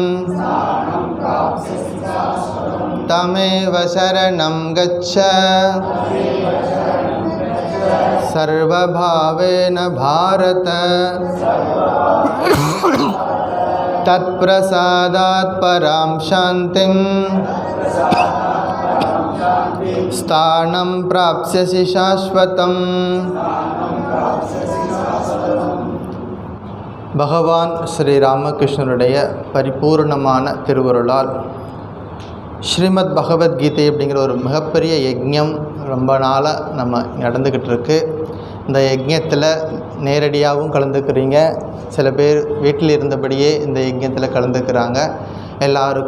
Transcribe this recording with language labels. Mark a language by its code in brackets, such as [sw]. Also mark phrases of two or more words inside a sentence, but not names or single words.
[sa] तमेव शरणं गच्छ सर्वभावेन भारत तत्प्रसादात् परां शान्तिं स्थानं प्राप्स्यसि शाश्वतम्. [ta] பகவான் ஸ்ரீ ராமகிருஷ்ணருடைய பரிபூர்ணமான திருவருளால் ஸ்ரீமத் பகவத்கீதை அப்படிங்கிற ஒரு மிகப்பெரிய யஜ்ஞம் ரொம்ப நாளாக நம்ம நடந்துக்கிட்டு இருக்கு. இந்த யஜ்ஞத்தில் நேரடியாகவும் கலந்துக்கிறீங்க, சில பேர் வீட்டில் இருந்தபடியே இந்த யஜ்ஞத்தில் கலந்துக்கிறாங்க.